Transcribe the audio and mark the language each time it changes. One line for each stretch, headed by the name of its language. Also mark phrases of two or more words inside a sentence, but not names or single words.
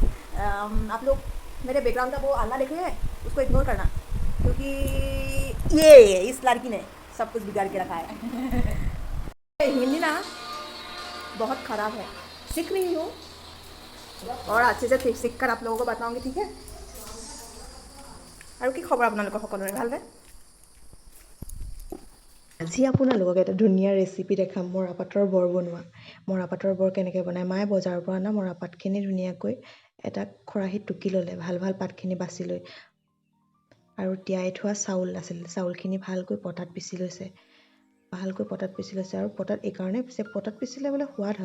Hindi: आप लोग मेरे बैकग्राउंड का वो आला देख रहे हैं, उसको इग्नोर करना, क्योंकि ये इस लड़की ने सब कुछ बिगाड़ के रखा है। हिंदी ना बहुत ख़राब है, सीख रही हूँ और अच्छे से सीख कर आप लोगों को बताऊँगी, ठीक है।
Assamese: আৰু কি খবৰ আপোনালোকৰ সকলোৰে, ভালনে? আজি আপোনালোকক এটা ধুনীয়া ৰেচিপি দেখাম, মৰাপাটৰ বৰ বনোৱা। মৰাপাটৰ বৰ কেনেকৈ বনায়, মায়ে বজাৰৰ পৰা অনা মৰাপাটখিনি ধুনীয়াকৈ এটা খৰাহীত টুকি ল'লে, ভাল ভাল পাতখিনি বাছি লৈ, আৰু তিয়াই থোৱা চাউল আছিল, চাউলখিনি ভালকৈ পটাত পিচি লৈছে, আৰু পটাত এইকাৰণে পিছে, পটাত পিচিলে বোলে সোৱাদ হয়।